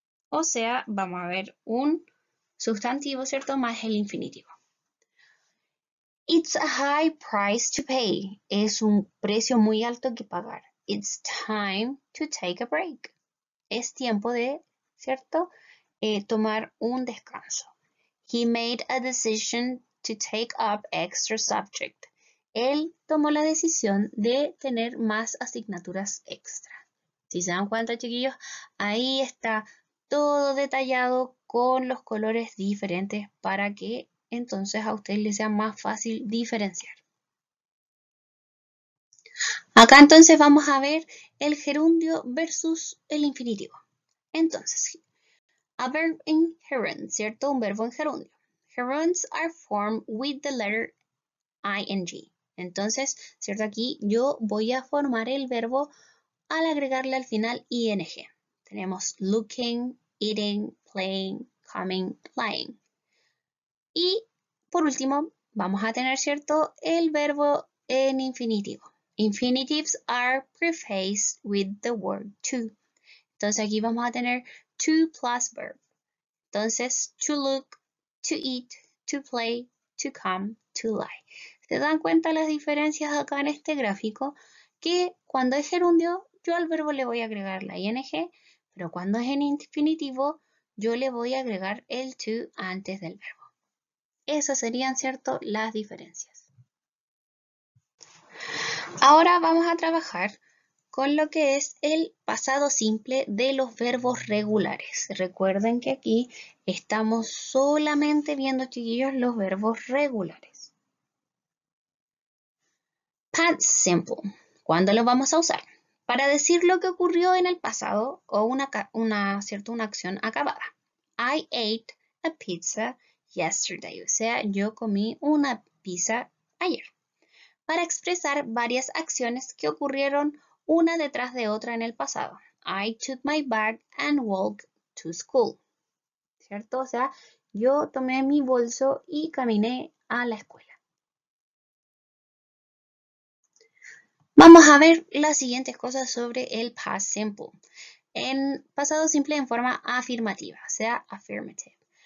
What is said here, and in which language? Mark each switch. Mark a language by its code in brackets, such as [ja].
[es] O sea, vamos a ver un sustantivo, ¿cierto?, más el infinitivo. [en] It's a high price to pay. [es] Es un precio muy alto que pagar. [en] It's time to take a break. [es] Es tiempo de, ¿cierto?, tomar un descanso. [en] He made a decision to take up extra subject. [es] Él tomó la decisión de tener más asignaturas extra. Si se dan cuenta, chiquillos, ahí está todo detallado con los colores diferentes para que entonces a ustedes les sea más fácil diferenciar. Acá entonces vamos a ver el gerundio versus el infinitivo. [en] Entonces, a verb in gerund, [es] ¿cierto? Un verbo en gerundio. [en] Gerunds are formed with the letter ing. [es] Entonces, ¿cierto? Aquí yo voy a formar el verbo al agregarle al final ing. Tenemos looking, eating, playing, coming, flying. Y por último, vamos a tener, ¿cierto?, el verbo en infinitivo. [en] Infinitives are prefaced with the word to. [es] Entonces aquí vamos a tener to plus verb. Entonces, to look, to eat, to play, to come, to lie. ¿Se dan cuenta las diferencias acá en este gráfico? Que cuando es gerundio, yo al verbo le voy a agregar la ing, pero cuando es en infinitivo, yo le voy a agregar el to antes del verbo. Esas serían, ¿cierto?, las diferencias. Ahora vamos a trabajar con lo que es el pasado simple de los verbos regulares. Recuerden que aquí estamos solamente viendo, chiquillos, los verbos regulares. Past simple. ¿Cuándo lo vamos a usar? Para decir lo que ocurrió en el pasado o una acción acabada. [en] I ate a pizza yesterday. [es] O sea, yo comí una pizza ayer. Para expresar varias acciones que ocurrieron una detrás de otra en el pasado. [en] I took my bag and walked to school. [es] ¿Cierto? O sea, yo tomé mi bolso y caminé a la escuela. Vamos a ver las siguientes cosas sobre el past simple. En pasado simple en forma afirmativa, o sea, affirmative.